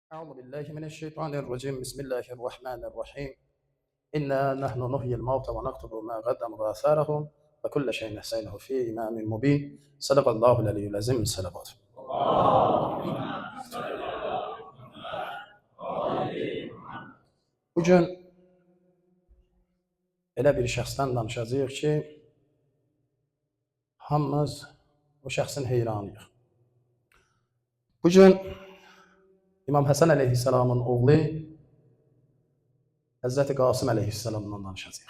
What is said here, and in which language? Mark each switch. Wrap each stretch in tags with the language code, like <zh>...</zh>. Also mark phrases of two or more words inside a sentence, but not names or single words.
<ar>أعوذ بالله من الشيطان الرجيم بسم الله الرحمن الرحيم إنا نحن نحيي الموتى ونكتب ما قدموا وآثارهم وكل شيء نحصينه في إمام مبين صدق الله العلي العظيم الصلوات.</ar> <az>Bugün elə bir şəxsdən danışacağıq ki, hamımız o şəxsin heyranıyıq. Bugün İmam Həsən əleyhissalamın oğlu Həzrəti Qasım əleyhissalamdan danışacağıq.</az>